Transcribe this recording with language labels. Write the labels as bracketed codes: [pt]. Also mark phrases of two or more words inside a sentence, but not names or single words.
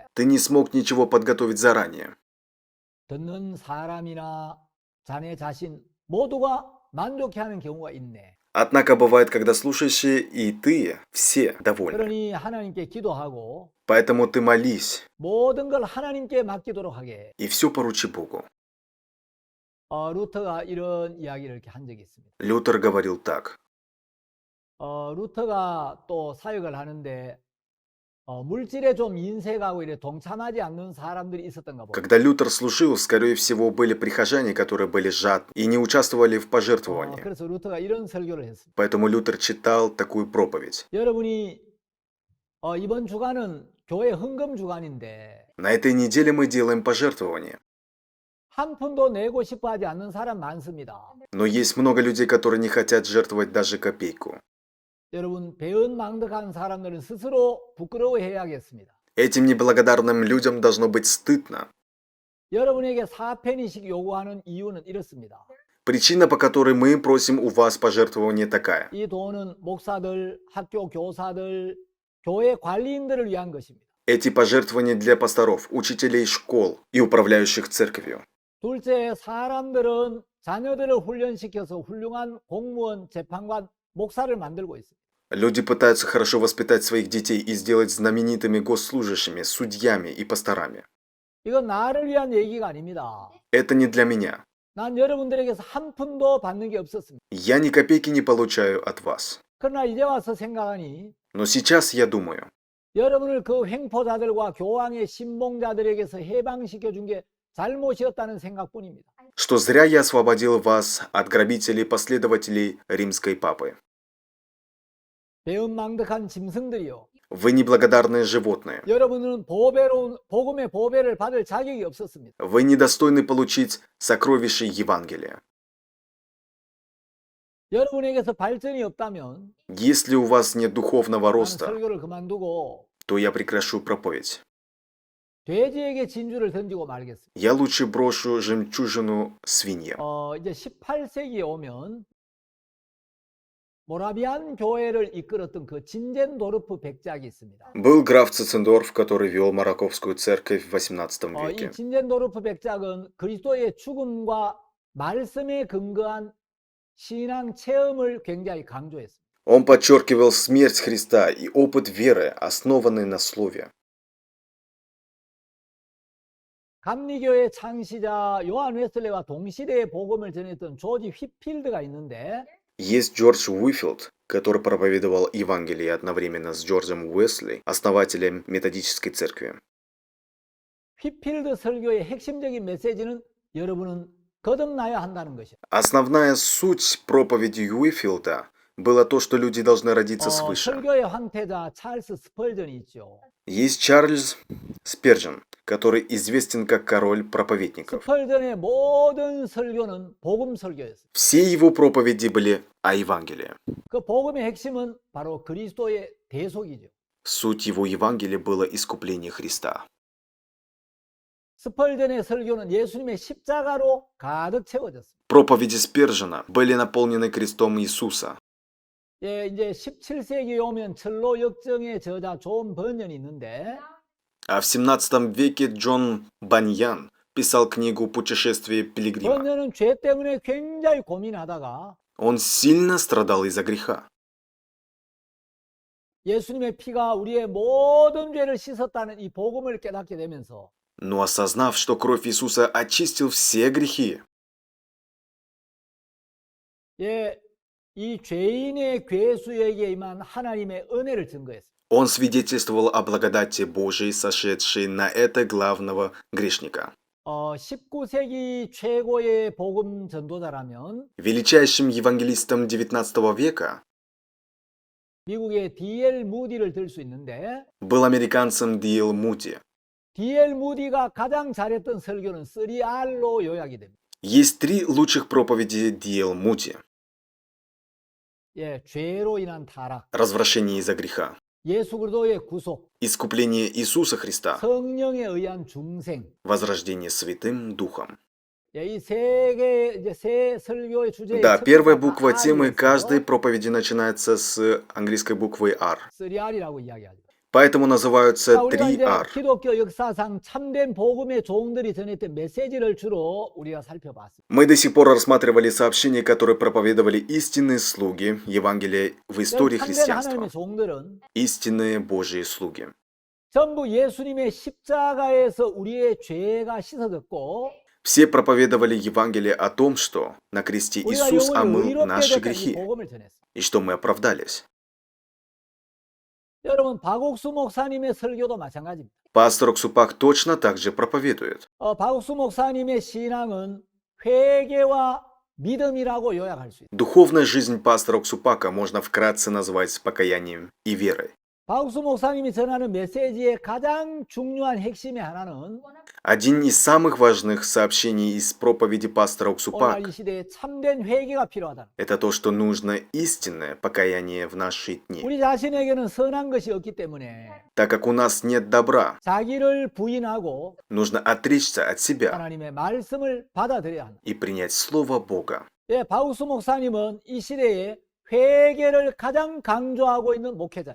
[ru] Ты не смог ничего подготовить заранее. [ko] 듣는 사람이나 자네 자신 모두가 만족해하는 경우가 있네. [ru] Однако бывает, когда слушающие и ты все довольны. [ko] 그러니 하나님께 기도하고 [ru] Поэтому ты молись [ko] 모든 걸 하나님께 맡기도록 하게. [ru] и все поручи Богу. [ko] 루터가 이런 이야기를 이렇게 한 적이 있습니다. [ru] Лютер говорил так. [ko] 루터가 또 사역을 하는데 물질에 좀 인색하고 이래 동참하지 않는 사람들이 있었던가 봅니다. [ru] Когда Лютер служил, скорее всего, были прихожане, которые были жадны и не участвовали в пожертвовании. [ko] 그래서 루터가 이런 설교를 했습니다. [ru] Поэтому Лютер читал такую проповедь. [ko] 여러분이 이번 주간은 교회 헌금 주간인데 [ru] На этой неделе мы делаем пожертвования. [ko] 한 푼도 내고 싶어 하지 않는 사람 많습니다. [ru] Но есть много людей, которые не хотят жертвовать даже копейку. [ko] 여러분 배은망덕한 사람들은 스스로 부끄러워해야겠습니다. [ru] Этим неблагодарным людям должно быть стыдно. [ko] 여러분에게 4페니씩 요구하는 이유는 이렇습니다. [ru] Причина, по которой мы просим у вас пожертвование такая. [ko] 이 돈은 목사들, 학교 교사들, 교회 관리인들을 위한 것입니다. [ru] Эти пожертвования для пасторов, учителей школ и управляющих церковью. [ko] 둘째, 사람들은 자녀들을 훈련시켜서 훌륭한 공무원, 재판관, 목사를 만들고 있습니다. [ru] Люди пытаются хорошо воспитать своих детей и сделать знаменитыми госслужащими, судьями и пасторами. [ko] 이건 나를 위한 얘기가 아닙니다. [ru] Это не для меня. [ko] 난 여러분들에게서 한 푼도 받는 게 없었습니다. [ru] Я ни копейки не получаю от вас. [ko] 그러나 이제 와서 생각하니 [ru] Но сейчас я думаю, [ko] 여러분을 그 횡포자들과 교황의 신봉자들에게서 해방시켜 준 게 잘못이었다는 생각뿐입니다. [ru] что зря я освободил вас от грабителей и последователей римской папы. [ko] 배은망덕한 짐승들이요. [ru] Вы неблагодарные животные. [ko] 여러분은 복음의 보배를 받을 자격이 없었습니다. [ru] Вы недостойны получить сокровища Евангелия. [ko] 여러분에게서 발전이 없다면 [ru] Если у вас нет духовного [ko] 나는 [ru] роста, [ko] 설교를 그만두고 [ru] то я прекращу проповедь. [ko] 돼지에게 진주를 던지고 말겠습니다. [ru] Я лучше брошу жемчужину свинье. [ko] 이제 18세기에 오면 모라비안 교회를 이끌었던 그 진젠도르프 백작이 있습니다. [ru] Был граф Цицендорф, который вел Мараковскую церковь в XVIII [ko] 이 [ru] веке. [ko] 진젠도르프 백작은 그리스도의 죽음과 말씀에 근거한 신앙 체험을 굉장히 강조했습니다. [ru] Он подчеркивал смерть Христа и опыт веры, основанный на Слове. [ko] 감리교의 창시자 요한 웨슬레와 동시대에 복음을 전했던 조지 휘필드가 있는데 [ru] Есть Джордж Уифилд, который проповедовал Евангелие одновременно с Джорджем Уэсли, основателем методической церкви. [ko] 휘필드 설교의 핵심적인 메시지는 여러분은 거듭나야 한다는 것이에요. [ru] Основная суть проповеди Уифилда было то, что люди должны родиться свыше. [ko] 설교의 황태자 찰스 스펄전이 있죠. [ru] Есть Чарльз Спержен, который известен как король проповедников. [ko] 스펄전의 모든 설교는 복음 설교였어요. [ru] Все его проповеди были о Евангелии. [ko] 그 복음의 핵심은 바로 그리스도의 대속이죠. [ru] Суть его Евангелия было искупление Христа. [ko] 스펄전의 설교는 예수님의 십자가로 가득 채워졌습니다. [ru] Проповеди Спержена были наполнены крестом Иисуса. [ko] 예, 이제 17세기에 오면 철로 역정의 저자 존 번연이 있는데 [ru] А в 17 веке Джон Баньян писал книгу «Путешествие пилигрима». [ko] 번연은 죄 때문에 굉장히 고민하다가 [ru] Он сильно страдал из-за греха. [ko] 예수님의 피가 우리의 모든 죄를 씻었다는 이 복음을 깨닫게 되면서 [ru] Но осознав, что кровь Иисуса очистил все грехи, [ko] 예, 이 죄인의 괴수에게 임한 하나님의 은혜를 증거했어요. [ru] он свидетельствовал о благодати Божией, сошедшей на это главного грешника. [ko] 19세기 최고의 복음 전도자라면 [ru] Величайшим евангелистом XIX века [ko] 미국의 D.L. 무디를 들 수 있는데 [ru] был американцем D.L. Moody. [ko] D.L. 무디가 가장 잘했던 설교는 3R로 요약이 됩니다. [ru] Есть три лучших проповеди D.L. Moody. [ko] 예, 죄로 인한 타락, [ru] Развращение из-за греха, [ko] 예수 그리스도의 구속, [ru] искупление Иисуса Христа, [ko] 성령에 의한 중생. [ru] возрождение Святым Духом. [ko] 예, 이 세 설교의 주제의 [ru] Да, [ko] 첫 [ru] первая [ko] 번째가 [ru] буква темы [ko] R이어서 [ru] каждой проповеди начинается с английской буквы R. [ko] 3R이라고 이야기하죠. [ru] Поэтому [ko] 자, [ru] называются [ko] 우리가 이제 [ru] 3R. [ko] 기독교 역사상 참된 복음의 종들이 전했던 메시지를 주로 우리가 살펴봤습니다. [ru] Мы до сих пор рассматривали сообщения, которые проповедовали истинные слуги Евангелия в истории [ko] 참된 [ru] христианства. [ko] 하나님의 종들은 [ru] Истинные Божьи слуги. [ko] 전부 예수님의 십자가에서 우리의 죄가 씻어졌고 [ru] Все проповедовали Евангелие о том, что на кресте [ko] 우리가 [ru] Иисус [ko] 영원히 [ru] омыл [ko] 의롭게 [ru] наши [ko] 됐다는 이 [ru] грехи, [ko] 복음을 전했어요. [ru] и что мы оправдались. [ko] 여러분 박옥수 목사님의 설교도 마찬가지입니다. [ru] Пастор Оксупак точно так же проповедует. [ko] 박옥수 목사님의 신앙은 회개와 믿음이라고 요약할 수 있어요. [ru] Духовная жизнь пастора Оксупака можно вкратце назвать покаянием и верой. [ko] 박옥수 목사님이 전하는 메시지의 가장 중요한 핵심의 하나는 [ru] Один из самых важных сообщений из проповеди пастора [ko] 오늘 [ru] Оксупак [ko] 이 시대에 참된 회개가 필요하다. – [ru] это то, что нужно истинное покаяние в наши дни. [ko] 우리 자신에게는 선한 것이 없기 때문에 [ru] Так как у нас нет добра, [ko] 자기를 부인하고 [ru] нужно отречься от себя [ko] 하나님의 말씀을 받아들여야 한다. [ru] и принять Слово Бога. [ko] 예, 박옥수 목사님은 이 시대에 회개를 가장 강조하고 있는 목회자입니다.